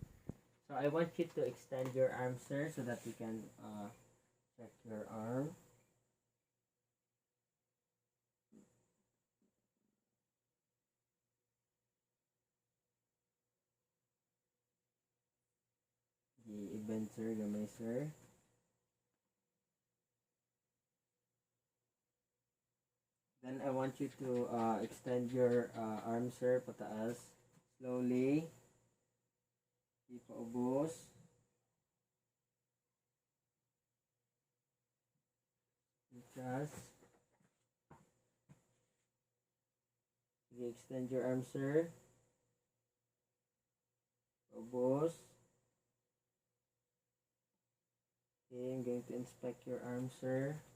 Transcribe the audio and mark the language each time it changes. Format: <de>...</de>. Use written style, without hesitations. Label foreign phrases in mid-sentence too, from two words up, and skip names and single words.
<en>So I want you to extend your arm, sir, so that we can check your arm.</en> <hil>I-bend sir, gamay sir.</hil> <en>Then I want you to extend your arm sir, pataas.</en> <hil>Slowly. Di pa ubos.</hil> <en>Just. Extend your arm sir.</en> <hil>Ubos.</hil> <en>Okay, I'm going to inspect your arm, sir.</en>